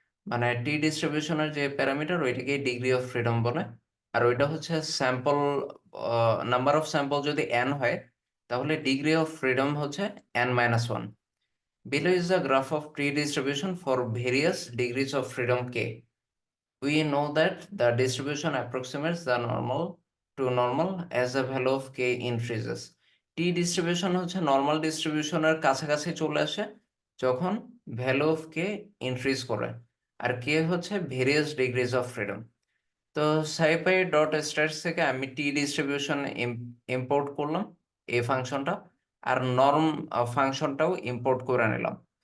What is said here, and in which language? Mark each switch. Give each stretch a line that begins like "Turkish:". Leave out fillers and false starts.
Bangla: মানে টি ডিস্ট্রিবিউশনের যে প্যারামিটার ওইটাকে ডিগ্রি অফ ফ্রিডম বলে। আর ওইটা হচ্ছে স্যাম্পল নাম্বার অফ স্যাম্পল যদি এন হয়, তাহলে ডিগ্রি অফ ফ্রিডম হচ্ছে n-1।
English: Below is the graph of T distribution for various degrees of freedom k. We know that the distribution approximates the normal to normal as the value of k increases.
Bangla: T distribution হচ্ছে normal ডিস্ট্রিবিউশনের কাছাকাছি চলে আসে যখন value of K increase করে, আর কে হচ্ছে various degrees of freedom. তো সাইপাই dot stats থেকে আমি টি ডিস্ট্রিবিউশন ইম্পোর্ট করলাম এই ফাংশনটা, আর নর্ম ফাংশনটাও ইম্পোর্ট করে নিলাম।